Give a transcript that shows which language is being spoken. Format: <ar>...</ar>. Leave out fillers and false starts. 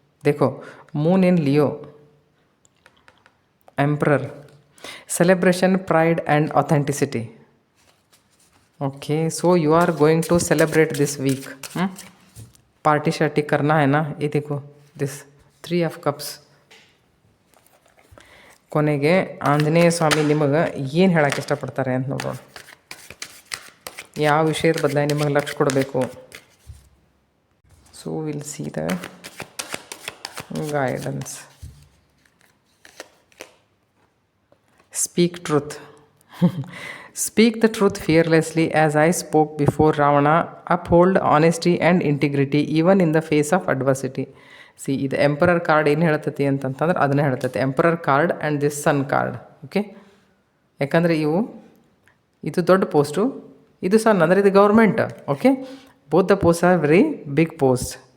<en>देखो, moon in Leo, emperor, celebration, pride and authenticity. Okay, so you are going to celebrate this week.</en> <hi>Party शार्टी करना है ना. ये देखो,</hi> <en>This 3 of Cups.</en> <kn>ಕೊನೆಗೆ ಆಂಜನೇಯ ಸ್ವಾಮಿ ನಿಮಗೆ ಏನು ಹೇಳಕ್ಕೆ ಇಷ್ಟಪಡ್ತಾರೆ ಅಂತ ನೋಡೋಣ. ಯಾವ ವಿಷಯದ ಬದಲಾಗಿ ನಿಮಗೆ ಲಕ್ಷ್ಯ ಕೊಡಬೇಕು.</kn> <en>So will see the guidance. Speak truth. Speak the truth fearlessly as I spoke before Ravana. Uphold honesty and integrity even in the face of adversity.</en> <kn>C ಇದು ಎಂಪರರ್ ಕಾರ್ಡ್ ಏನು ಹೇಳ್ತತಿ ಅಂತಂತಂದ್ರೆ ಅದನ್ನೇ ಹೇಳ್ತೈತಿ,</kn> <en>Emperor card and this sun card.</en> <kn>Okay, ಯಾಕಂದರೆ ಇದು ದೊಡ್ಡ post, ಇದು ಸನ್ ಅಂದರೆ ಇದು government.</kn> <en>Okay, both the post are very big post.</en>